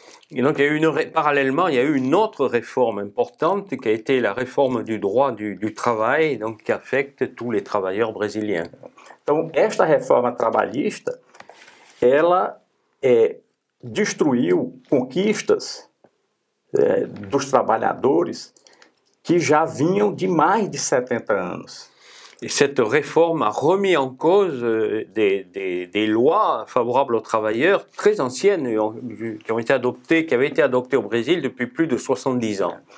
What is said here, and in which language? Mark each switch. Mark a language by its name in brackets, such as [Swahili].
[French] Et donc, parallèlement, il y a eu une autre réforme importante qui a été la réforme du droit du travail, donc qui affecte tous les travailleurs brésiliens. [Portuguese] Então, esta reforma trabalhista, ela destruiu conquistas dos trabalhadores que já vinham de mais de 70 anos. [French] Et cette réforme a remis en cause des lois favorables aux travailleurs très anciennes qui avaient été adoptées au Brésil depuis plus de 70 ans.